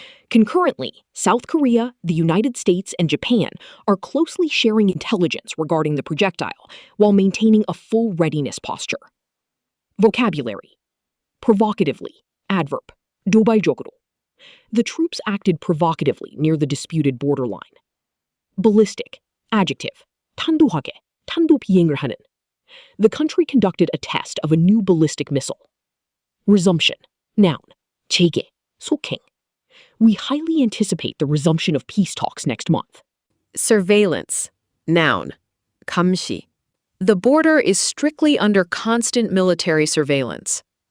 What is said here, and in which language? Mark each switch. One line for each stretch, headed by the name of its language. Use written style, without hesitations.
English: Concurrently, South Korea, the United States, and Japan are closely sharing intelligence regarding the projectile while maintaining a full readiness posture. Vocabulary: provocatively, adverb,
Korean: 도발적으로.
English: The troops acted provocatively near the disputed borderline. Ballistic, adjective,
Korean: 탄도하게, 탄도 비행을 하는.
English: The country conducted a test of a new ballistic missile. Resumption, noun,
Korean: 재개, 속행.
English: We highly anticipate the resumption of peace talks next month. Surveillance, noun,
Korean: 감시.
English: The border is strictly under constant military surveillance.